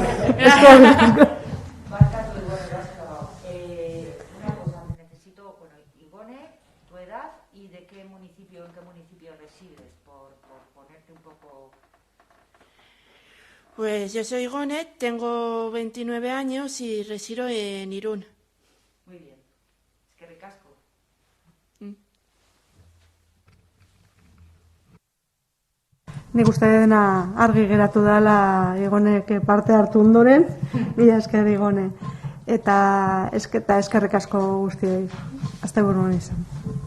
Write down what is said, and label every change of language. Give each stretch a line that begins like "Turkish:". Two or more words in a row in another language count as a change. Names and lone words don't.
Spanish: Una cosa, necesito, bueno, Igone, tu edad y en qué municipio resides, por ponerte un poco... Pues yo soy Igone, tengo 29 años y resido en Irún. Muy bien, es que ricasco.
Basque: Nik uste dena argi geratu dela Igonek parte hartu ondoren, mila esker Igone. Eta eskerrik asko guztiei. Asteburuan izan.